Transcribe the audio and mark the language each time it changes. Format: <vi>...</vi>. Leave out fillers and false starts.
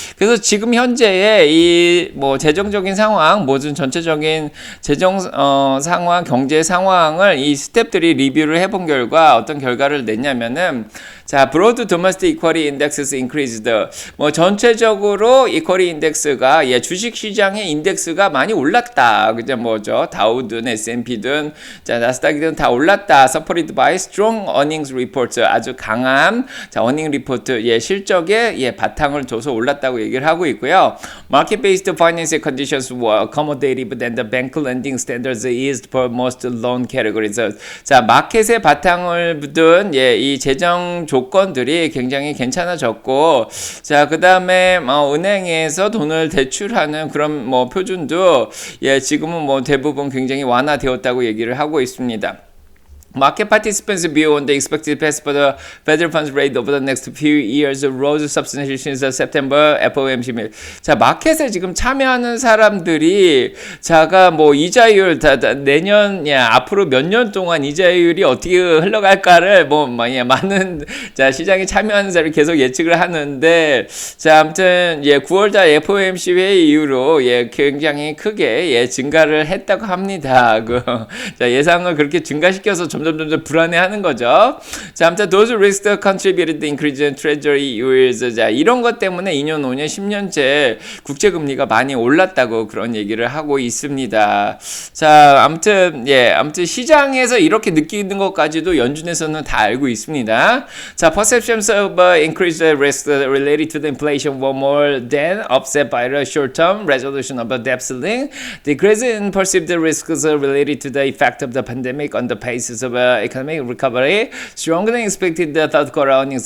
<ko>그래서 지금 현재의 이 뭐 재정적인 상황, 모든 전체적인 재정 상황, 경제 상황을 이 스텝들이 리뷰를 해본 결과 어떤 결과를 냈냐면은 자,</ko> <en>broad domestic equity indexes increased.</en> <ko>뭐 전체적으로 equity 인덱스가 주식 시장의 인덱스가 많이 올랐다. 그죠? 뭐죠? 다우든 S&P든 자, 나스닥이든 다 올랐다.</ko> <en>supported by strong earnings report.</en> <ko>아주 강한 자, earning report 실적에 바탕을 둬서 올랐다고 얘기를 하고 있고요.</ko> <en>market based financial conditions were accommodative than the bank lending standards eased for most loan categories.</en> <ko>자, 마켓의 바탕을 둔 이 재정 조건들이 굉장히 괜찮아졌고, 자, 그 다음에 은행에서 돈을 대출하는 그런 뭐 표준도 지금은 뭐 대부분 굉장히 완화되었다고 얘기를 하고 있습니다.</ko> <en>Market participants' view on the expected path for the federal funds rate over the next few years rose substantially since September FOMC.</en> <ko>자, 마켓에 지금 참여하는 사람들이 자가 뭐 이자율 내년 앞으로 몇 년 동안 이자율이 어떻게 흘러갈까를 뭐 많은 자 시장에 참여하는 사람이 계속 예측을 하는데 자 아무튼 9월달 FOMC 회의 이후로 굉장히 크게 증가를 했다고 합니다. 자 예상을 그렇게 증가시켜서 점점 불안해하는 거죠. 자, 아무튼</ko> <en>those risks contributed to increase in treasury yields.</en> <ko>자, 이런 것 때문에 2년, 5년, 10년째 국채 금리가 많이 올랐다고 그런 얘기를 하고 있습니다. 자, 아무튼 시장에서 이렇게 느끼는 것까지도 연준에서는 다 알고 있습니다.</ko> <en>자, perceptions of increased risks related to the inflation were more than offset by the short-term resolution of the debt ceiling. Decrease in perceived risks related to the effect of the pandemic on the paces of economic recovery, stronger than expected the third quarter earnings.</en>